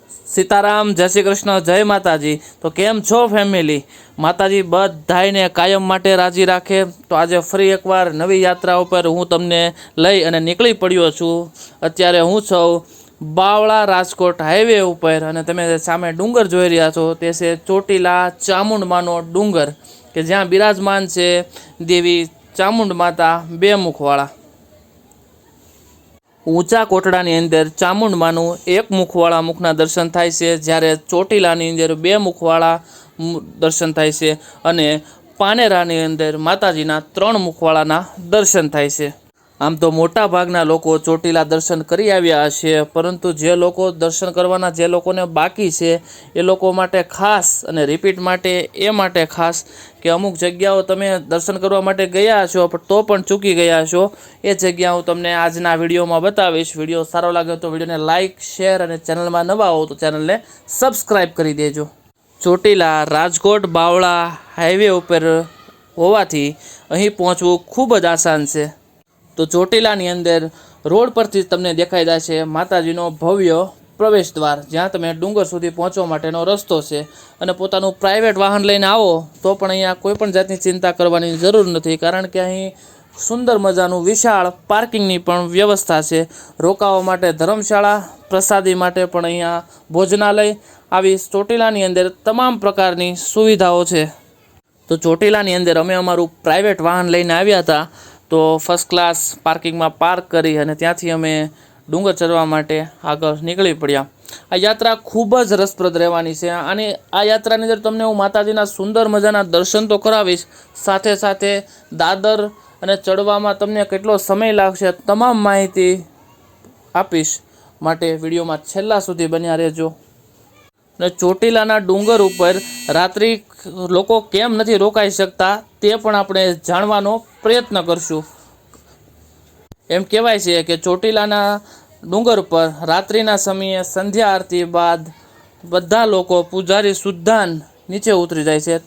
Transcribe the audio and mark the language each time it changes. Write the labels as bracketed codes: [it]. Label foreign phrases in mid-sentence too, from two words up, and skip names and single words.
[gu] સીતારામ જય શ્રી કૃષ્ણ જય માતાજી। તો કેમ છો ફેમિલી? માતાજી બધાને કાયમ માટે રાજી રાખે। તો આજ ફરી એકવાર નવી યાત્રા પર હું તમને લઈ અને નીકળી પડ્યો છું। અત્યારે હું છું બાવળા રાજકોટ હાઈવે પર અને તમે સામે ડુંગર જોઈ રહ્યા છો તે છે ચોટીલા ચામુંડમાનો ડુંગર કે જ્યાં બિરાજમાન છે દેવી ચામુંડ માતા બે મુખવાળા। ઊંચા કોટડાની અંદર ચામુંડમાનું એક મુખવાળા મુખના દર્શન થાય છે, જ્યારે ચોટીલાની અંદર બે મુખવાળા દર્શન થાય છે અને પાનેરાની અંદર માતાજીના 3 મુખવાળાના દર્શન થાય છે। આમ તો મોટા ભાગના લોકો ચોટીલા દર્શન કરી આવ્યા હશે, પરંતુ જે લોકો દર્શન કરવાના જે લોકોને બાકી છે એ લોકો માટે ખાસ અને રિપીટ માટે એ માટે ખાસ કે અમુક જગ્યાઓ તમે દર્શન કરવા માટે ગયા હશો તો પણ ચૂકી ગયા હશો। એ જગ્યા હું તમને આજના વિડિયોમાં બતાવીશ। વિડિયો સારો લાગે તો વિડિયોને લાઇક શેર અને ચેનલમાં નવા હો તો ચેનલને સબ્સ્ક્રાઇબ કરી દેજો। ચોટીલા રાજકોટ બાવળા હાઈવે પર હોવાથી અહીં પહોંચવું ખૂબ જ આસાન છે। તો ચોટીલાની અંદર રોડ પરથી તમને દેખાઈ જશે માતાજીનો ભવ્ય પ્રવેશ દ્વાર, જ્યાં તમે ડુંગર સુધી પહોંચવા માટેનો રસ્તો છે અને પોતાનું પ્રાઇવેટ વાહન લઈને આવો તો પણ અહીંયા કોઈપણ જાતની ચિંતા કરવાની જરૂર નથી, કારણ કે અહીં સુંદર મજાનું વિશાળ પાર્કિંગની પણ વ્યવસ્થા છે। રોકાવા માટે ધર્મશાળા, પ્રસાદી માટે પણ અહીંયા ભોજનાલય, આવી ચોટીલાની અંદર તમામ પ્રકારની સુવિધાઓ છે। તો ચોટીલાની અંદર અમે અમારું પ્રાઇવેટ વાહન લઈને આવ્યા હતા, તો [en] first class [gu] પાર્કિંગ માં પાર્ક કરી અને ત્યાંથી અમે ડુંગર ચઢવા માટે આગળ નીકળી પડ્યા। આ યાત્રા ખૂબ જ રસપ્રદ રહેવાની છે અને આ યાત્રાની અંદર તમને હું માતાજીના સુંદર મજાના દર્શન તો કરાવીશ, સાથે સાથે દાદર અને ચઢવામાં તમને કેટલો સમય લાગશે તમામ માહિતી આપીશ, માટે વિડિયોમાં છેલ્લા સુધી બન્યા રહેજો। ने ચોટીલાના ડુંગર ઉપર રાત્રિ લોકો કેમ નથી રોકાઈ શકતા તે પણ આપણે જાણવાનો પ્રયત્ન કરશું। એમ કહેવાય છે કે ચોટીલાના ડુંગર પર રાત્રિના સમયે સંધ્યા આરતી બાદ બધા લોકો પૂજારી સુદ્ધાન નીચે ઉતરી જાય છે।